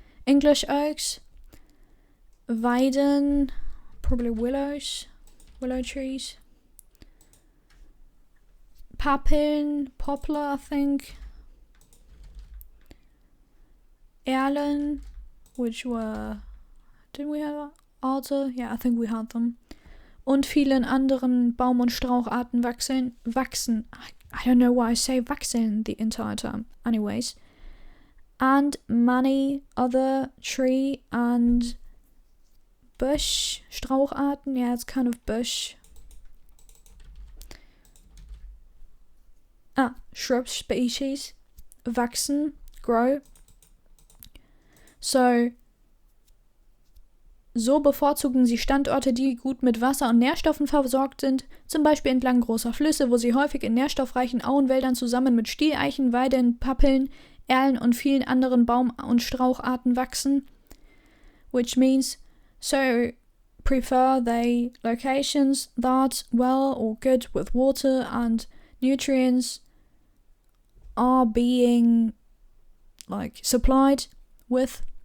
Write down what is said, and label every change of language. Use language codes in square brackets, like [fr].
[en] English oaks, Weiden, probably willow trees. Pappeln, poplar, I think. Erlen, which were, didn't we have Alder? Yeah, I think we had them. [de] Und vielen anderen Baum- und Straucharten wachsen. [en] I don't know why I say wachsen the entire time. Anyways. And many other tree and bush, Straucharten. Yeah, it's kind of bush. Shrub species wachsen, grow. [de] So bevorzugen sie Standorte, die gut mit Wasser und Nährstoffen versorgt sind, zum Beispiel entlang großer Flüsse, wo sie häufig in nährstoffreichen Auenwäldern zusammen mit Stieleichen, Weiden, Pappeln, Erlen und vielen anderen Baum- und Straucharten wachsen. [en] Which means, so prefer they locations that well or good with water and nutrients are being like supplied with.